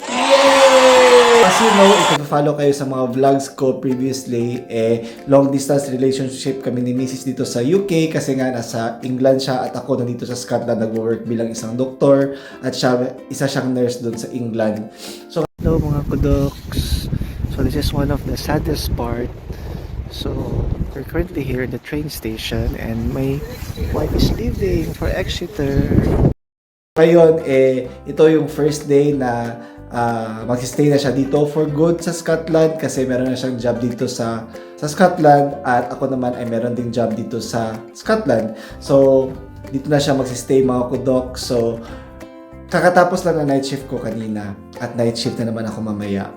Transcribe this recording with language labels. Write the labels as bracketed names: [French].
[English] As you know, [Filipino] ipag-follow kayo sa mga vlogs ko previously, long distance relationship kami ni Mrs. dito sa UK kasi nga nasa England siya at ako nandito sa Scotland nag-work bilang isang doktor at siya, isa siyang nurse doon sa England. So, hello mga kudoks. [English] So, this is one of the saddest part. So, we're currently here at the train station and my wife is leaving for Exeter. [Filipino] Ngayon, ito yung first day na mag-stay na siya dito [English] for good [Filipino] sa Scotland kasi meron na siyang job dito sa Scotland at ako naman ay meron ding job dito sa Scotland. So, dito na siya mag-stay mga kudok. So, kakatapos lang na night shift ko kanina at night shift na naman ako mamaya.